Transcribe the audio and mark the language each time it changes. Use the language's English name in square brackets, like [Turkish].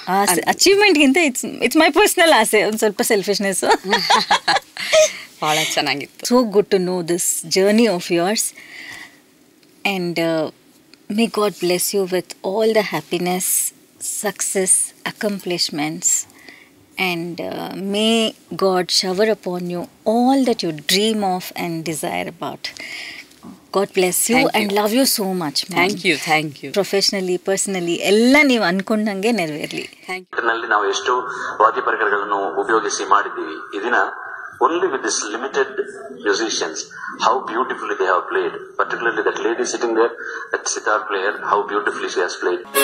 [Kannada] ಆಸೆ ಅಚೀವ್ಮೆಂಟ್ಗಿಂತ [English] it's my personal [Kannada] ಆಸೆ, ಒಂದು ಸ್ವಲ್ಪ ಸೆಲ್ಫಿಶ್ನೆಸ್ಸು. ಭಾಳ ಚೆನ್ನಾಗಿತ್ತು. [English] So good to know this journey of yours, and may God bless you with all the happiness, success, accomplishments, and may God shower upon you all that you dream of and desire about. God bless you and love you so much, ma'am. Thank you. Professionally, personally, [Kannada] ಎಲ್ಲ ನೀವು ಅನ್ಕೊಂಡಂಗೆ ನೆರವೇರಲಿ. ಇದರಲ್ಲಿ ನಾವು ಎಷ್ಟು ವಾದ್ಯ ಪರಿಕರಗಳನ್ನು ಉಪಯೋಗಿಸಿ ಮಾಡಿದ್ದೀವಿ. ಈ ದಿನ [English] only with this limited musicians, how beautifully they have played, particularly that lady sitting there, that sitar player, how beautifully she has played.